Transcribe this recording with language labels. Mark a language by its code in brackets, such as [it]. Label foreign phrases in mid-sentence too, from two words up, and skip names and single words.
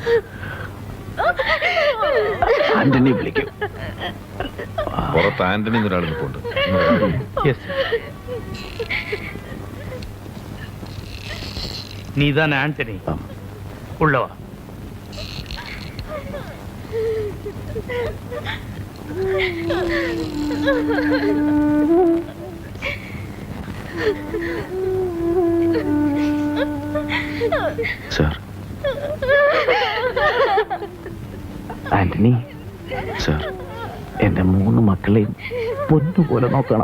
[ml] ആന്റണി വിളിക്കും. പുറത്ത് ആന്റണി എന്നൊരാൾ നിൽപ്പുണ്ട്. [ta] நீதான் ஆண்டனி. உள்ளவா. [ml] സാർ, ആന്റണി സാർ, എന്റെ 3 മക്കളെയും പൊന്നുപോലെ നോക്കണം